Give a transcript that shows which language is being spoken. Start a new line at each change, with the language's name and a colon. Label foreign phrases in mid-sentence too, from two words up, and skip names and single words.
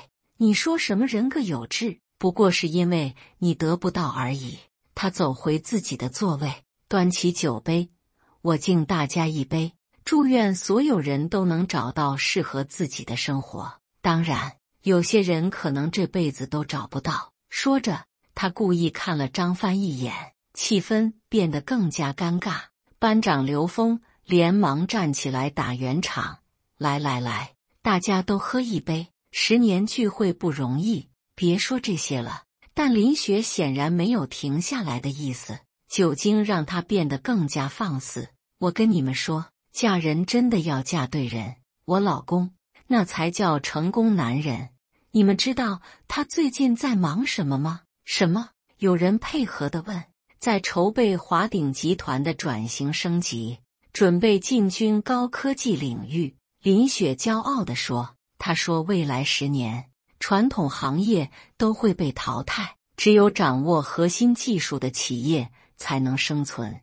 Chinese: 你說什麼人各有志，不過是因為你得不到而已。” 他走回自己的座位，端起酒杯：“我敬大家一杯，祝願所有人都能找到適合自己的生活。當然，有些人可能這輩子都找不到。” 說着，他故意看了張帆一眼，氣氛變得更加尷尬。班長劉峰連忙站起來打圓場：“來来來，大家都喝一杯，10年聚會不容易，別說這些了。” 但林雪顯然沒有停下來的意思，酒精讓她變得更加放肆。“我跟你們說，嫁人真的要嫁對人，我老公那才叫成功男人。你們知道他最近在忙什麼嗎？”“什麼？” 有人配合地問。“在籌備華鼎集團的轉型升級，準備進軍高科技領域。” 林雪驕傲地說。她說：“未來10年，傳統行業都會被淘汰，只有掌握核心技術的企業才能生存。”